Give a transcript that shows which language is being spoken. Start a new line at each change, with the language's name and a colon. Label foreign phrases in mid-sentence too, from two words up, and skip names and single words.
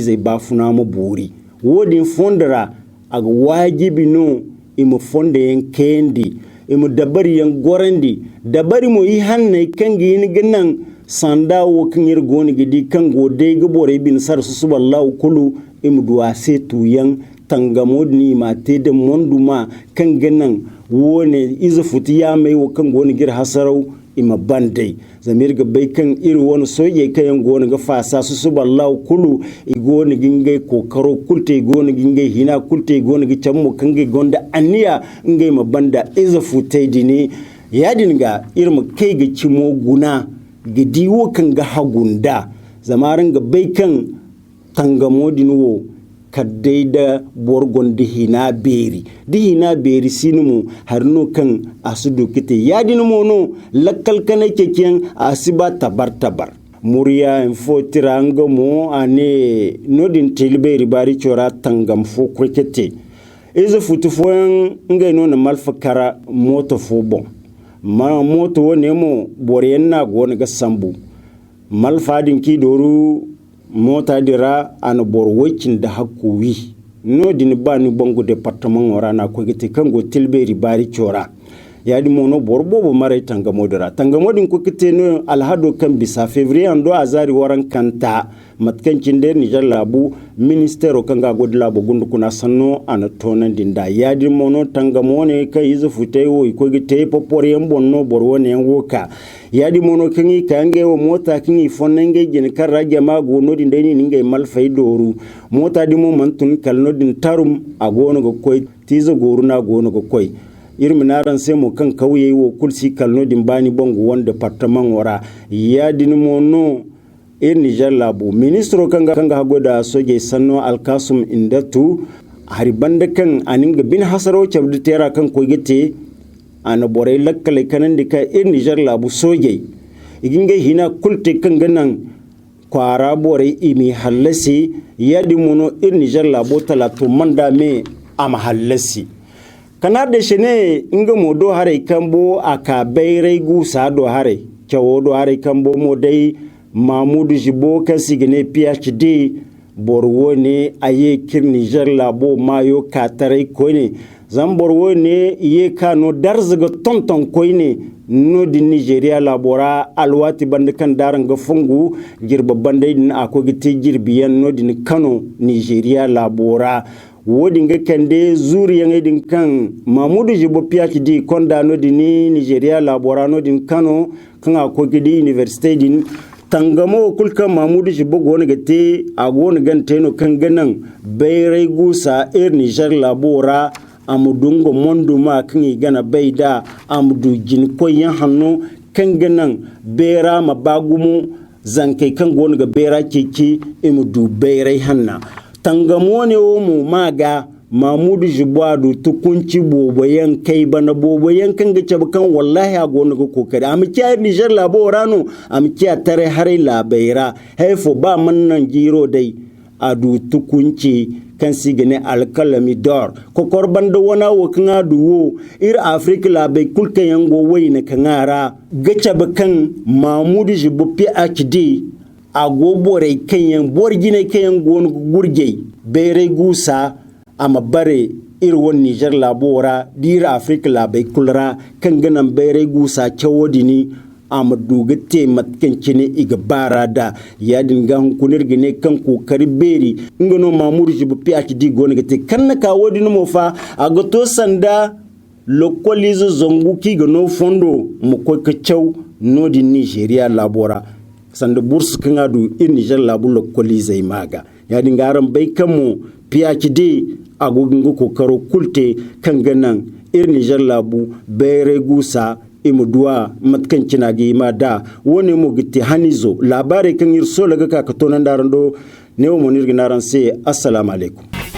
Zarma: zai ba funa mu buri wodin fondara a wajibi no imu fonda yan kendi imu dabari yan gorandi dabari mo yi hanne kangi yin ganan sanda wo kingir goni gidi kan gode gabore bin sar su suballahu kulu imu duwa se tuyan tangamodni ma te da monduma kan ganan wone izu futi ya mai wo kan goni gir hasarau ima bandai zamir ga bai kan iri wani soye kayan goni ga fasa su suballahu kulu igoni gingai kokaro kulte igoni gingai hina kulte igoni gi chammo kangai gonda aniya ngai ma banda izu futai dini yadin ga irma kai ga cimo guna ga diwo kan ga hagunda zamarin ga bai kan tangamodin wo kaddai da borgon dihina beri sinumu harno kan asudu kite yadin mono lakkal kana keken asiba tabar muriya info tiranga mo ane nodin tilberi bari chora tangam fo kwekete eze futu fo ngai no na malfakara moto fo bon ma moto wone mo boryenna gona ga sambu malfadin ki doru mota dira an bor wakin da hakuwi no din bani bongo departement ora na ko gite kango tilberi bari chora yadi mono bor bobo mare tanga modin ko kite no alhado kan bisa février ando azari waran kanta matkancin der Niger labu ministero kanga godla bo gundu kuna sanno ana tonan dinda yadi mono tanga mone kai izu futai wo ko gite popore bonno bor wone woka yadi mono kingi kange wo mota kingi fonnenge jin karra jama gono din dai ni ngai malfai doru mota dimo mantun kalno din tarum agono go koy tizo goruna gono go koy irminaran sai mu kan kauye wo kulsi kalno din bani bongo won departement wara yadi mono Niger labu ministro kanga hagoda soje sanno alkasum indatu hari banda kan aninga bin hasaro chabdu tera kan ko gite ana bore lakkale kanan dika Niger labu soje iginga hina kulte kan ganan kwara bore imi hallasi yadi mono Niger labu talatu manda me am hallasi kana da shine inga modo hare kambo aka bayrai gusa do hare chawo do hare kambo modai Mahmoud Jibo kan sigine PhD borwo ne aye kir Niger labo mayo katarai koine zan borwo ne iye kano darzaga tonton koine no di Nigeria labora alwati bande kan daranga fungu girba bande din akogite girbiyan no di Kano Nigeria labora wodi nga kende zuri yang din kan Mahmoud Jibo PhD konda no di Nigeria labora no din Kano kan akogidi university din tangamo kulka Mahmoud Jibo gona gate a gona ganteno kan ganan bayrai gusa Niger labora amudungo mondu ma kan gana baida amudu jin koyan hannu kan ganan bera mabagumu zankai kan gona ga bera keke imudu bayrai hanna tangamo ne o mu maga Mahmoud Jibo adu tukunci boboyan kai bana boboyan kan ga kan wallahi a gona ga kokari amkiya Niger labora no amkiya tare hare labaira haifo ba mannan giro dai adu tukunci kan sigane alkalami dor kokor banda wana wo kan aduwo ir Afrika labai kulka yango wayna kanara gacha kan Mahmoud Jibo PhD agobore kanyan borgine kanyan gon gurje bere gusa ama bare irwon Niger labora dira Afrika labai kulra kan ganan bere gusa chawodini amadugate matkancine iga barada ya dinga hunkunir gine kan kokari beri ngano mamuru jibu PhD gona gate kan na kawo din mo fa agato sanda lokolizo zongu ki gano fondo mo ko kacew no di Nigeria labora sanda bourse kan adu in Niger labu lokolizo imaga ya dinga ran bai kamo PhD agogingo kokaro kulte kan ganan Niger labu bere gusa imuduwa matkancina gi ma da woni mo gitti hanizo labare kan yir so laga ka to nan darando ne mo nirginaran sai
Arabic: السلام عليكم.